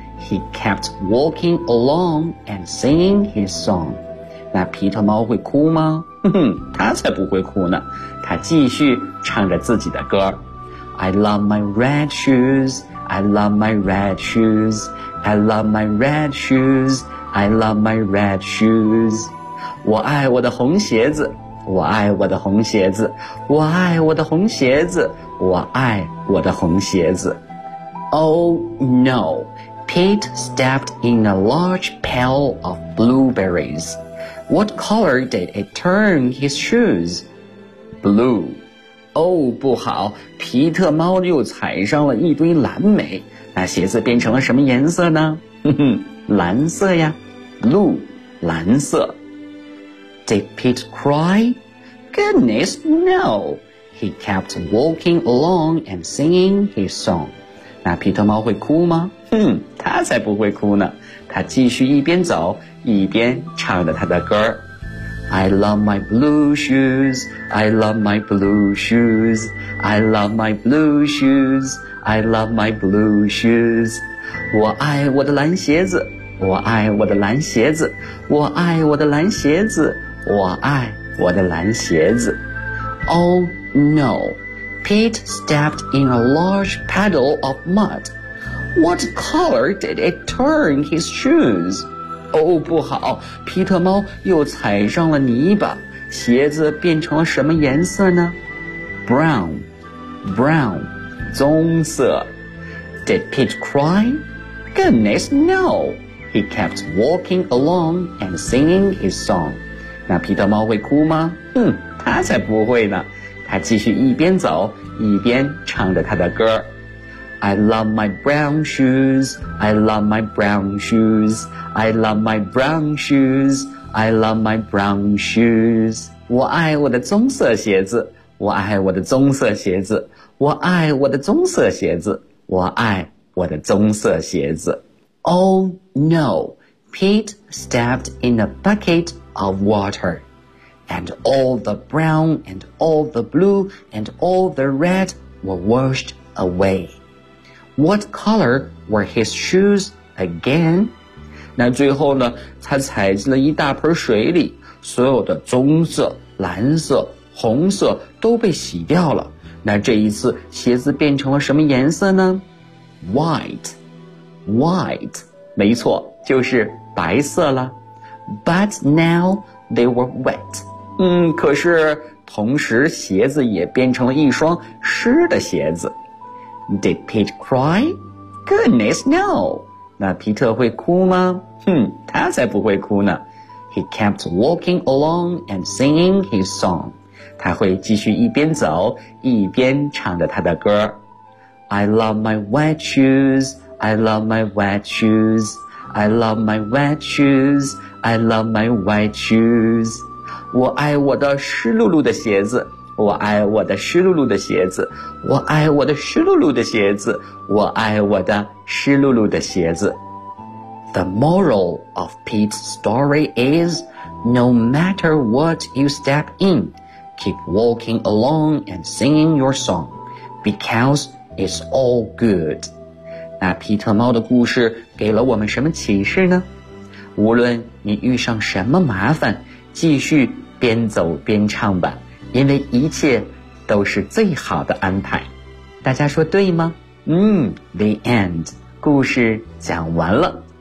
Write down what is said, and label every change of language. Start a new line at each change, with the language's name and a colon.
English: he kept walking along and singing his song.
Chinese: 那皮特猫会哭吗？哼哼，他才不会哭呢，他继续唱着自己的歌。
English: I love my red shoes, I love my red shoes, I love my red shoes, I love my red shoes.
Chinese: 我爱我的红鞋子，我爱我的红鞋子，我爱我的红鞋子，我爱我的红鞋子。
English: Oh no, Pete stepped in a large pail of blueberries. What color did it turn his shoes? Blue.
Chinese: 哦，不好，皮特猫又踩上了一堆蓝莓，那鞋子变成了什么颜色呢？哼哼，蓝色呀， blue， 蓝色。
English: Did Pete cry? Goodness, no. He kept walking along and singing his song.
Chinese: 那皮特猫会哭吗？哼，他才不会哭呢，他继续一边走，一边唱着他的歌。
English: I love my blue shoes, I love my blue shoes, I love my blue shoes, I love my blue shoes.
Chinese: 我爱我的蓝鞋子，我爱我的蓝鞋子，我爱我的蓝鞋子，我爱我的蓝鞋子。
English: Oh no, Pete stepped in a large puddle of mud. What color did it turn his shoes?
Chinese: 哦，不好，皮特猫又踩上了泥巴，鞋子变成了什么颜色呢？
English: Brown, brown, 棕色。 Did Pete cry? Goodness, no. He kept walking along and singing his song.
Chinese: 那皮特猫会哭吗？哼，他才不会呢，他继续一边走，一边唱着他的歌。
English: I love my brown shoes, I love my brown shoes, I love my brown shoes, I love my brown shoes.
Chinese: 我爱我的棕色鞋子，我爱我的棕色鞋子，我爱我的棕色鞋子，我爱我的棕色鞋子。
English: Oh no, Pete stepped in a bucket of water, and all the brown and all the blue and all the red were washed away. What color were his shoes again?
Chinese: 那最后呢，他踩进了一大盆水里，所有的棕色、蓝色、红色都被洗掉了。那这一次鞋子变成了什么颜色呢？
English: White, white,
Chinese: 没错，就是白色了。
English: But now they were wet.
Chinese: 可是同时鞋子也变成了一双湿的鞋子。
English: Did Pete cry? Goodness, no.
Chinese: 那皮特会哭吗？哼，他才不会哭呢。
English: He kept walking along and singing his song.
Chinese: 他会继续一边走，一边唱着他的歌。
English: I love my wet shoes. I love my wet shoes. I love my wet shoes. I love my wet shoes.
Chinese: 我爱我的湿漉漉的鞋子。我爱我的湿漉漉的鞋子，我爱我的湿漉漉的鞋子，我爱我的湿漉漉的鞋子。
English: The moral of Pete's story is, no matter what you step in, keep walking along and singing your song, because it's all good.
Chinese: 那皮特猫的故事给了我们什么启示呢？无论你遇上什么麻烦，继续边走边唱吧。因为一切都是最好的安排，大家说对吗？
English: The end，
Chinese: 故事讲完了。